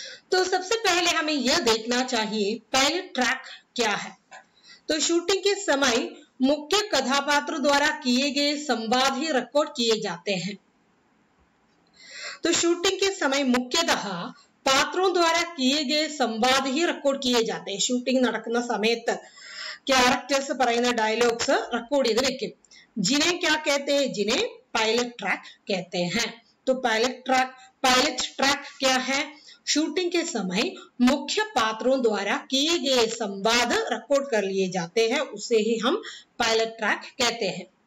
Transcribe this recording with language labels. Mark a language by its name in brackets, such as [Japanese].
[Hindi] तो सबसे पहले हमें यह देखना चाहिए पायलट ट्रैक क्या है. तो शूटिंग के समय मुख्य कथापात्र द्वारा किए गए संवाद ही रिकॉर्ड किए जाते हैं. तो शूटिंग के समय मुख्यतः पात्रों द्वारा किए गए संवाद ही रिकॉर्ड किए जाते हैं. [Malayalam] शूटिंग നടക്കുന്ന സമയത്ത് ക്യാരക്ടേഴ്സ് പറയുന്ന ഡയലോഗ്സ് റെക്കോർഡ് ചെയ്ത് വെക്കും. [Hindi] जिन्हें क्या कहते हैं, जिन्हें पायलट ट्रैक कहते हैं. तो पायलट ट्रैक क्या है, शूटिंग के समय मुख्य पात्रों द्वारा किए गए संवाद रिकॉर्ड कर लिए जाते हैं, उसे ही हम पायलट ट्रैक कहते हैं.